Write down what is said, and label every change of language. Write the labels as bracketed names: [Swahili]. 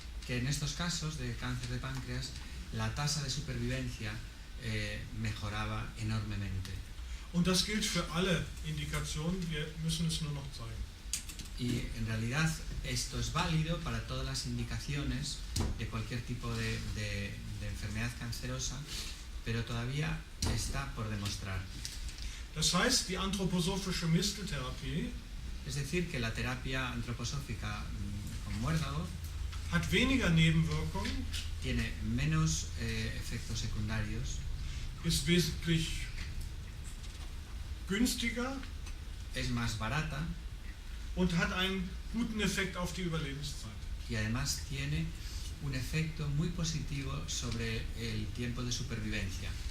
[Spanish] que en estos casos de cáncer de páncreas la tasa de supervivencia mejoraba enormemente. [German] Und das gilt für alle Indikationen, wir müssen es nur noch zeigen. [Spanish] Y en realidad esto es válido para todas las indicaciones de cualquier tipo de enfermedad cancerosa, pero todavía está por demostrar. [German] Das heißt, die anthroposophische Misteltherapie [Spanish] Es decir, que la terapia antroposófica con muérdago [German] hat weniger Nebenwirkungen, [Spanish] tiene menos efectos secundarios, [German] ist wesentlich günstiger [Spanish] es más barata [German] und hat einen guten Effekt auf die Überlebenszeit. [Spanish] y además tiene un efecto muy positivo sobre el tiempo de supervivencia.